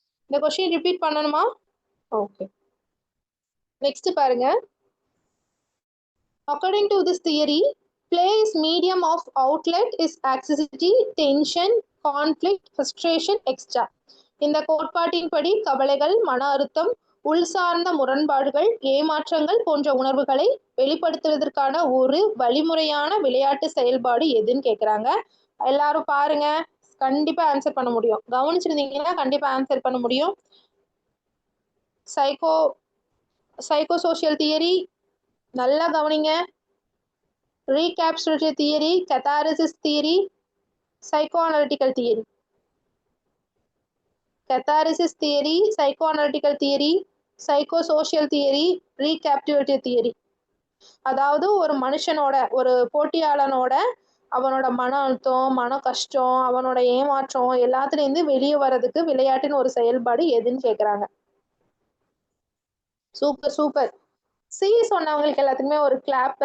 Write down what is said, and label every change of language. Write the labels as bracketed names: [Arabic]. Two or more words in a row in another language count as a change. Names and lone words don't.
[Tamil] இந்த [English] question repeat [Tamil] பண்ணணுமா? ஓகே. நெக்ஸ்ட் பாருங்க. [English] According to this theory, play is medium of outlet is anxiety, tension, conflict, frustration, etc. [Tamil] இந்த கோட்பாட்டின்படி கவலைகள், மன அழுத்தம், உள்சார்ந்த முரண்பாடுகள், ஏமாற்றங்கள் போன்ற உணர்வுகளை வெளிப்படுத்துவதற்கான ஒரு வழிமுறையான விளையாட்டு செயல்பாடு எதுன்னு கேக்குறாங்க. எல்லாரும் பாருங்க, கண்டிப்பா ஆன்சர் பண்ண முடியும். கவனிச்சிருந்தீங்கன்னா கண்டிப்பா ஆன்சர் பண்ண முடியும். [English] psycho social theory [Tamil] நல்லா கவனிங்க. [English] recapitulative theory, catharsis theory, psychoanalytical theory. Catharsis theory, psychoanalytical theory, psychosocial theory, recapitulative theory. [Tamil] அதாவது ஒரு மனுஷனோட, ஒரு போட்டியாளனோட அவனோட மன அழுத்தம், மன கஷ்டம், அவனோட ஏமாற்றம் எல்லாத்துலேருந்து வெளியே வர்றதுக்கு விளையாட்டின் ஒரு செயல்பாடு எதுன்னு கேக்குறாங்க. [English] super super. [Tamil] சி சொன்னவங்களுக்கு எல்லாத்துக்குமே ஒரு கிளாப்பு.